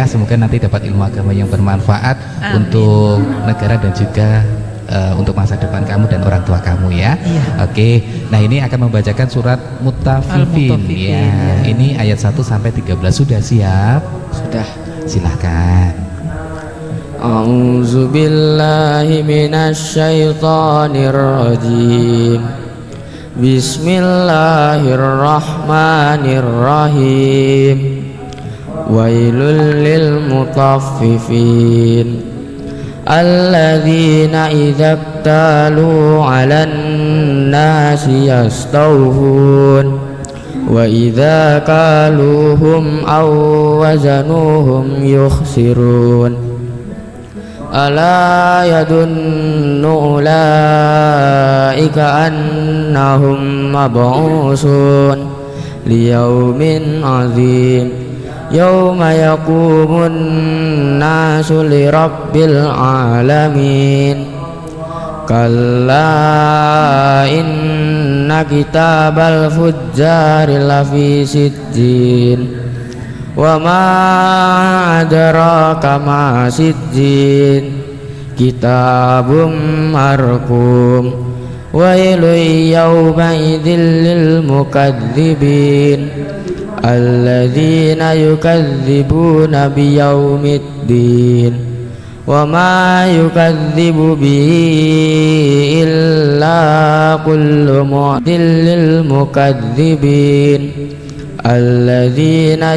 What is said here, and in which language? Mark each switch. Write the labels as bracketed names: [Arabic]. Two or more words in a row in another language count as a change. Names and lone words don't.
[Indonesian] Semoga nanti dapat ilmu agama yang bermanfaat untuk negara dan juga untuk masa depan kamu dan orang tua kamu ya. Oke. Nah ini akan membacakan surat Mutaffifin ya. Ini ayat 1 sampai 13. Sudah siap? Sudah. Silahkan. [Arabic] أعوذ بالله من الشيطان الرجيم. بسم الله الرحمن الرحيم. ويل للمطففين الذين إذا اكتالوا على الناس يستوفون وإذا كالوهم أو وزنوهم يخسرون. ألا يظن أولئك أنهم مبعوثون ليوم عظيم يوم يقوم الناس لرب العالمين كلا إن كتاب الفجار لفي سجين وما أدراك ما سجين كتاب مرقوم ويل يومئذ للمكذبين الذين يكذبون بيوم الدين وما يكذب به إلا كل معتد للمكذبين الذين